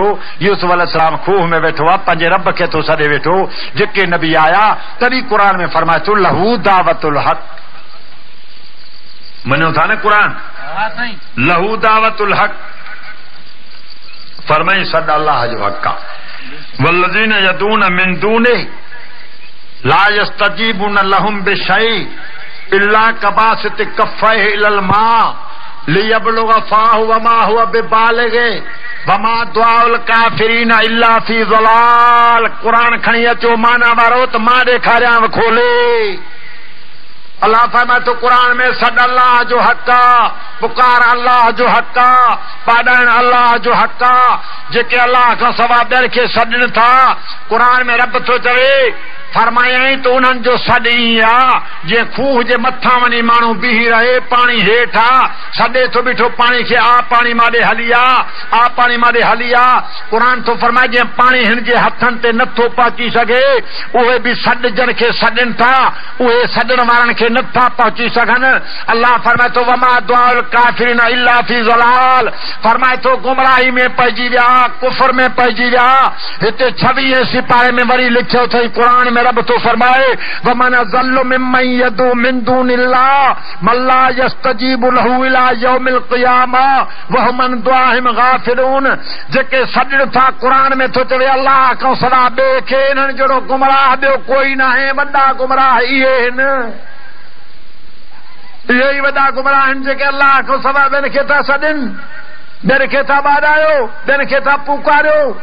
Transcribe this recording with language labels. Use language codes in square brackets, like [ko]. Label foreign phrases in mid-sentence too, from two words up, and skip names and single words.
[sd] यूसुफ अलैहिस्सलाम खूह में वेठो आहे, पंहिंजे रब खे थो सॾे वेठो। जेके नबी आया तॾहिं क़ुर में फरमाए थो [ar] له دعوة الحق. [sd] मञो था न क़ुर? [ar] له دعوة الحق [sd] फरमाई सॾ अल्लाह जो हक़ आहे। [ar] والذين يدعون من دونه لا يستجيبون لهم بشيء إلا كباسط كفيه إلى الماء ليبلغ فاه وما هو ببالغه وما دعاء الكافرين إلا في ضلال. [sd] कुरान खणी अचो माना वारो त मां ॾेखारियां खोले। अल्लाह फरमाए थो कुरान में सॾ अल्लाह जो हक़ आहे, पुकार अल्लाह जो हक़ आहे, पाॾाइण अल्लाह जो हक़ आहे। जेके अल्लाह खां सवा ॿियनि खे सॾनि था, कुरान में रब थो चवे फरमायई त उन्हनि जो सॾ ईअं आहे जीअं खूह जे मथां वञी माण्हू बीही रहे, पाणी हेठि आहे, सॾे थो बीठो पाणी खे, आ पाणी माॾे हली आ, आ पाणी माॾे हली आ। क़ुरान थो फरमाए जीअं पाणी हिन जे हथनि ते नथो पहुची सघे, उहे बि सॾ जन खे सॾनि था, उहे सॾण वारनि खे नथा पहुची सघनि। अल्लाह फरमाए थो [ar] وما دعاء الكافرين إلا في ضلال. [sd] फरमाए थो गुमराही में पइजी विया, कुफर में पइजी विया। हिते 26 सिपारे में वरी लिखियो अथई क़ुरान में रब तो फरमाए [ar] ومن أضل ممن يدعو من دون الله من لا يستجيب له إلى يوم القيامة وهم عن دعائهم غافلون. [sd] जेके सॾण था, क़ुरान में थो चवे अल्लाह खां सवा ॿिए खे इन्हनि जहिड़ो गुमराह ॿियो कोई न आहे। वॾा गुमराह इहे आहिनि, इहे ई वॾा गुमराह आहिनि जेके अल्लाह खां सवा ॿियनि खे था सॾनि, ॿियनि खे था ॿाॾायो, ॿियनि खे था पुकारियो।